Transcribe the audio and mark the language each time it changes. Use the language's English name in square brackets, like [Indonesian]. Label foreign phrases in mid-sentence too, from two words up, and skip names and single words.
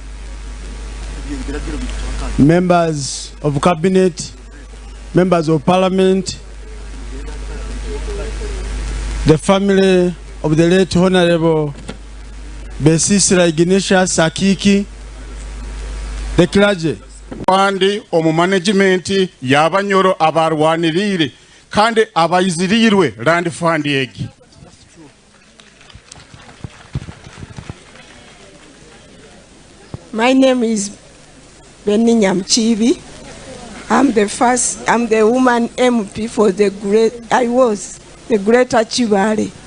[English] members of Cabinet, members of Parliament, the family of the late Honorable Besisira Ignatius Akiki, the clergy. [Nyoro] Kandi omu management y'abanyoro abarwanirire kandi abayizirirwe [English] land fund [Nyoro] egi. [English] My name is Namwanjje. I'm the woman MP for the Greater Kibaale.